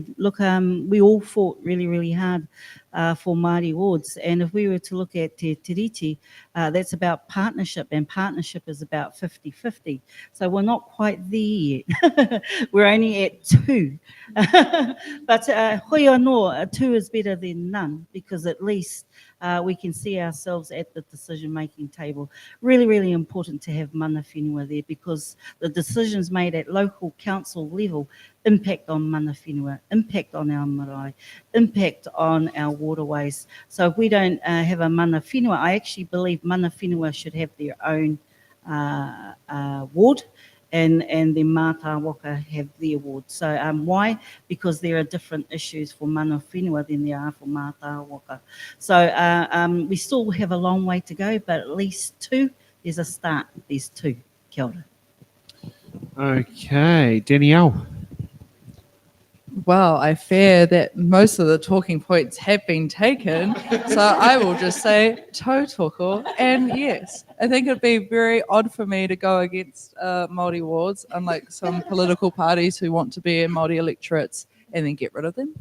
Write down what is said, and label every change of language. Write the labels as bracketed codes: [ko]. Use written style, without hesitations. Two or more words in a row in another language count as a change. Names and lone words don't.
[en] Look, we all fought really, really hard for Māori wards, and if we were to look at Te Tiriti, that's about partnership, and partnership is about 50-50. So we're not quite there yet. We're only at 2. But [mi] hoi anō, [en] 2 is better than none, because at least we can see ourselves at the decision-making table. Really, really important to have [mi] mana whenua [en] there, because the decisions made at local council level impact on [mi] mana whenua, [en] impact on our marae, impact on our waterways. So if we don't have a [mi] mana whenua, [en] I actually believe [mi] mana whenua [en] should have their own ward, and the Mātā Waka have their ward. So why? Because there are different issues for [mi] mana whenua [en] than there are for Mātā Waka. So we still have a long way to go, but at least 2, there's a start, there's 2. [mi] Kia ora. [en] Okay, Danielle. Well, I fear that most of the talking points have been taken, so I will just say tautoko. And yes, I think it'd be very odd for me to go against Māori wards, unlike some political parties who want to be in Māori electorates and then get rid of them.